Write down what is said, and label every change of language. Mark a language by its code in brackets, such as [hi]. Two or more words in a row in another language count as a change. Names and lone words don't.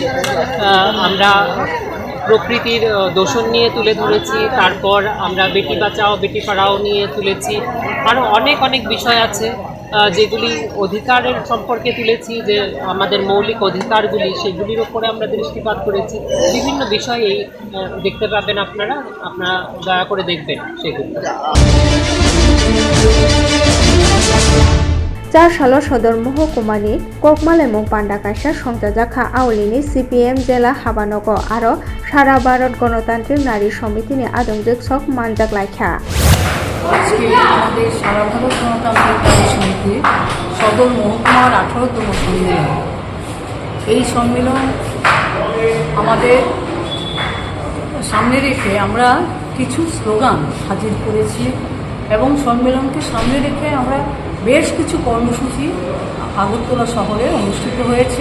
[bn] আমরা প্রকৃতির দূষণ নিয়ে তুলে ধরেছি, তারপর আমরা বেটি বাঁচাও বেটি পড়াও নিয়ে তুলেছি, আরও অনেক বিষয় আছে যেগুলি অধিকারের সম্পর্কে তুলেছি, যে আমাদের মৌলিক অধিকারগুলি, সেগুলির উপরে আমরা দৃষ্টিপাত করেছি। বিভিন্ন বিষয় দেখতে পাবেন আপনারা দয়া করে দেখবেন সেগুলি। [trp] Char Shalo Sodor Mohokumani Kokmal emong Pandakaisa Songjajakha Aulini CPM Jela Habanogo aro Sara Bharat Ganotantric Nari Somitini Adongjak Sok Manjak Laikha [bn] আজকে আমাদের সারা ভারত গণতান্ত্রিক দাবি সমিতির সদর মহকুমার 18তম সম্মেলন। এই সম্মেলন আমাদের সামনে রেখে আমরা কিছু স্লোগান হাজির করেছি এবং সম্মেলনকে সামনে রেখে আমরা বেশ কিছু কর্মসূচি আগরতলা শহরে অনুষ্ঠিত হয়েছে।